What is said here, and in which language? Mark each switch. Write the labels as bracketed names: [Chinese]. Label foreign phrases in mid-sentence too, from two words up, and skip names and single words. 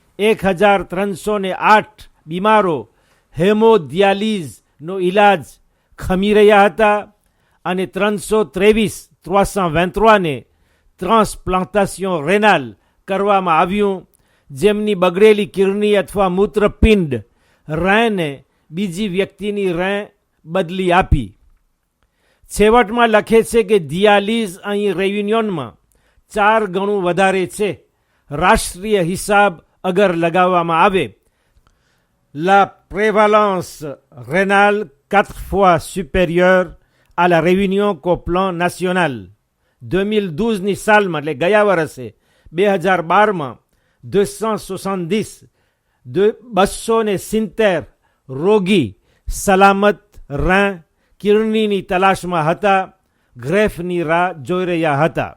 [Gujarati] 1308 બીમારો હેમોડિયાલિઝનો ઇલાજ ખમી રહ્યા હતા અને 323 [French] transplantation rénale [Gujarati] કરવામાં આવ્યું, જેમની બગડેલી કિડની અથવા મૂત્રપિંડ રેને બીજી વ્યક્તિની રે બદલી આપી. છેવટમાં લખે છે કે દિયાલિઝ અહીં રેવિન્યોનમાં 4 ગણું વધારે છે. રાષ્ટ્રીય હિસાબ અગર લગાવવામાં આવે, [French] la prévalence rénale 4 fois supérieure à la Réunion qu'au plan national. [Gujarati] 2012ની સાલમાં એટલે ગયા વર્ષે 2012માં 270 રોગી સલામત રેં કિડનીની તલાશમાં હતા, ગ્રેફની રાહ જોઈ રહ્યા હતા.